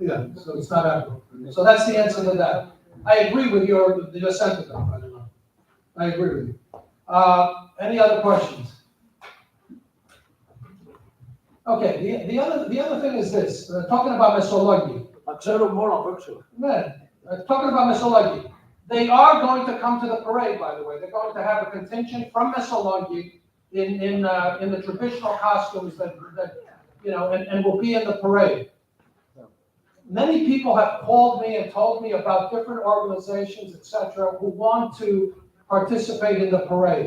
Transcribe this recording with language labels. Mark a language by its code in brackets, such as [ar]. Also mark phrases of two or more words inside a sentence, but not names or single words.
[en] Yeah, so it's not happening. So that's the answer to that. I agree with your sentiment, by the way. I agree with you. Any other questions? Okay, the other thing is this, talking about Missolonghi. [el] Θα ξέρουμε μόνο από έξω. [en] Talking about Missolonghi. They are going to come to the parade, by the way. They're going to have a contingent from Missolonghi in the traditional costumes that and will be in the parade. Many people have called me and told me about different organizations, etc., who want to participate in the parade.